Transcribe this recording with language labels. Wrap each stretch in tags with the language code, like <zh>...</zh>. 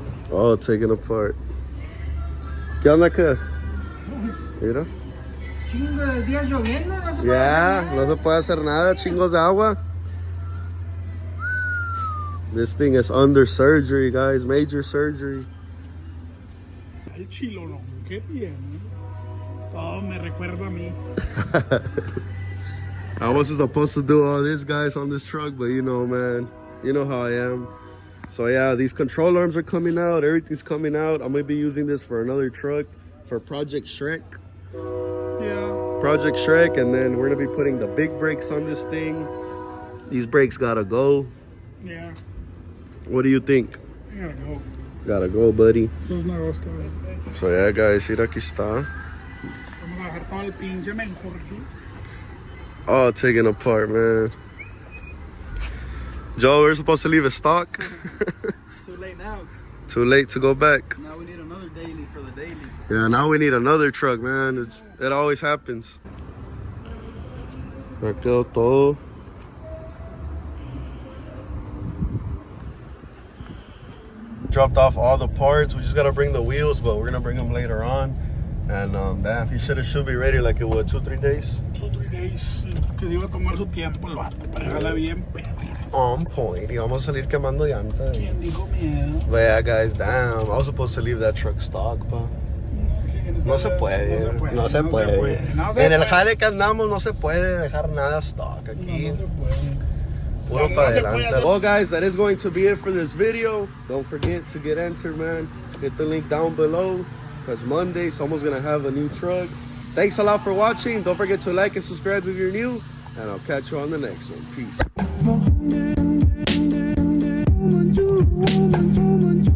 <en>Oh, taken apart.</en> <es>¿Qué onda acá? Mira. Chingo de días lloviendo, no se puede Ya, hacer no nada. se puede hacer nada, chingos de agua.</es> <en>This thing is under surgery, guys. Major surgery.</en> <es>El chilonón que tiene. Todo me recuerda a mí.</es> <en>I wasn't supposed to do all this, guys, on this truck, but you know, man. You know how I am. So yeah, these control arms are coming out. Everything's coming out. I'm gonna be using this for another truck, for Project Shrek. Project Shrek, and then we're gonna be putting the big brakes on this thing. These brakes gotta go. Yeah. What do you think? I gotta go. Gotta go, buddy.</en> <es>Dos negocios todavía.</es> <en>So yeah, guys,</en> <es>mira aquí está. Vamos a dejar todo el pinche mejor aquí.</es> <en>All taken apart, man. Joe, we're supposed to leave it stock. Too late now. Too late to go back. Now we need another daily for the daily. Yeah, now we need another truck, man. It always happens.</en> <es>Ya quedó todo.</es> <en>Dropped off all the parts. We just gotta bring the wheels, but we're gonna bring them later on. And damn, he said it should be ready like in what, 2-3 days? 2-3 days.</en> <es>Que se iba a tomar su tiempo el vato para dejarla bien perra.</es> <en>On point.</en> <es>Y vamos a salir quemando llantas. ¿Quién dijo miedo?</es> <en>But yeah, guys, damn. I was supposed to leave that truck stock, pa.</en> <es>No se puede. No se puede. En el jale que andamos no se puede dejar nada stock aquí. Puro pa' adelante.</es> <en>Well, guys, that is going to be it for this video. Don't forget to get entered, man. Hit the link down below. Because Monday, someone's going to have a new truck. Thanks a lot for watching. Don't forget to like and subscribe if you're new. And I'll catch you on the next one. Peace.</en>